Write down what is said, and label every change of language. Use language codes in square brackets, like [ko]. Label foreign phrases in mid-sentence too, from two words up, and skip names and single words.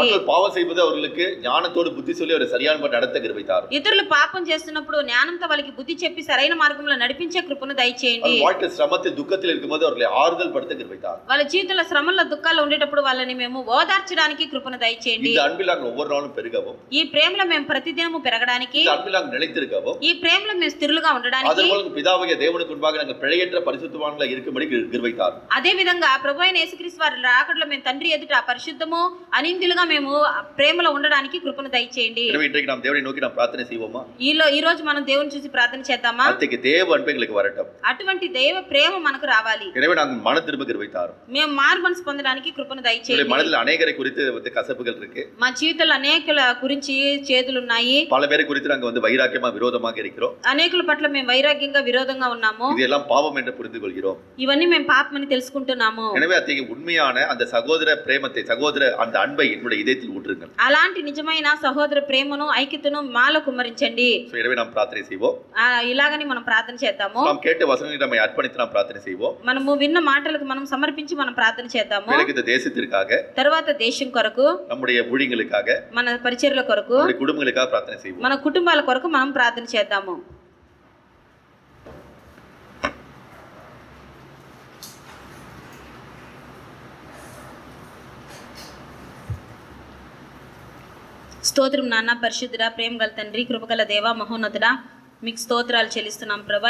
[ta] மற்றவர் பாவம் செய்வது அவர்களுக்கு ஞானத்தோடு புத்தி சொல்லி அவரை சரியான நடத்த கிருபை தாரும். [te] ఇతరులు పాపం చేస్తున్నప్పుడు జ్ఞానంతో వాళ్ళకి బుద్ధి చెప్పి సరైన మార్గంలో నడిపించే కృపను దయచేయండి. [ta] வாழ்க்கை சிரமத்தில் துக்கத்தில் இருக்கும்போது அவர்களை ஆறுதல் படுத்த கிருபை தாரும். [te] వాళ్ళ జీవితంలో శ్రమల్లో దుఃఖాలు ఉండేటప్పుడు వాళ్ళని మేము ఓదార్చడానికి కృపను దయచేయండి. [ta] இந்த அன்பில் நாங்கள் ஒவ்வொரு நாளும் பெருகவும், [te] ఈ ప్రేమలో మేము ప్రతిదినము పెరగడానికి, [ta] இந்த அன்பில் நாங்கள் நிலைத்திருக்கவும், [te] ఈ ప్రేమలో మేము స్థిరులుగా ఉండడానికి, [ta] அதன் மூலம் பிதாவாகிய தேவனுக்கு முன்பாக நாங்கள் பிழையற்ற பரிசுத்தவான்களாக இருக்கும்படி கிருபை தாரும். [te] అదే విధంగా ప్రభు అయిన యేసుక్రీస్తు వారి రాకడలో మేము తండ్రి ఎదుట పరిశుద్ధము అనింద్యులుగా మేము ప్రేమలో ఉండడానికి కృపను దయచేయండి. [ta] எனவே இன்றைக்கு நாம் தேவனை நோக்கி நாம் பிரார்த்தனை செய்வோமா? [te] ఈ రోజు మనం దేవుని చూసి ప్రార్థన చేద్దామా? [ta] அத்தகைய தேவ அன்பு எங்களுக்கு வரட்டும். [te] అటువంటి దైవ ప్రేమ మనకు రావాలి. [ta] எனவே நாங்கள் மன திரும்ப கிருபை தாரும். [te] మేము మారు మనసు పొందడానికి కృపను దయచేయండి. [ta] மனதில் அநேகரை குறித்து வந்து கசப்புகள் இருக்கு. [te] మా జీవితంలో అనేకుల గురించి చేదులు ఉన్నాయి. [ta] பல பேரை குறித்து நாங்கள் வந்து வைராக்கியமா விரோதமாக இருக்கிறோம். [te] అనేకుల పట్ల మేము వైరాగ్యంగా విరోధంగా ఉన్నాము. [ta] இதெல்லாம் பாவம் என்று புரிந்து கொள்கிறோம். [te] ఇవన్నీ మేము పాపమని తెలుసుకుంటున్నాము. [ta] எனவே அத்தகைய உண்மையான அந்த சகோதர பிரேமத்தை, சகோதர அந்த அன்பை என்னுடைய இதயத்தில் ஊற்றுங்கள். [te] అలాంటి నిజమైన సహోదర ప్రేమను ఐక్యతను మాలో కుమ్మరించండి. [ta] எனவே நாம் பிரார்த்தனை செய்வோம். [te] ఇలాగని మనం ప్రార్థన చేద్దాము. [ta] நாம் கேட்ட வசனங்களை நம்மை அர்ப்பணித்து நாம் பிரார்த்தனை செய்வோம். [te] మనము విన్న మాటలకు మనం సమర్పించి మనం ప్రార్థన చేద్దాము. [ta] இந்த தேசத்திற்காக, [te] తర్వాత దేశం కొరకు, [ta] நம்முடைய ஊழியங்களுக்காக, [te] మన పరిచర్యల కొరకు, [ta] நம்முடைய குடும்பங்களுக்காக பிரார்த்தனை செய்வோம். [te] మన కుటుంబాల కొరకు మనం ప్రార్థన చేద్దాము. స్తోత్రం నాన్న, పరిశుద్ధుడా, ప్రేమ గల తండ్రి, కృపగల దేవా, మహోన్నతుడా, మీకు స్తోత్రాలు చెల్లిస్తున్నాం ప్రభా.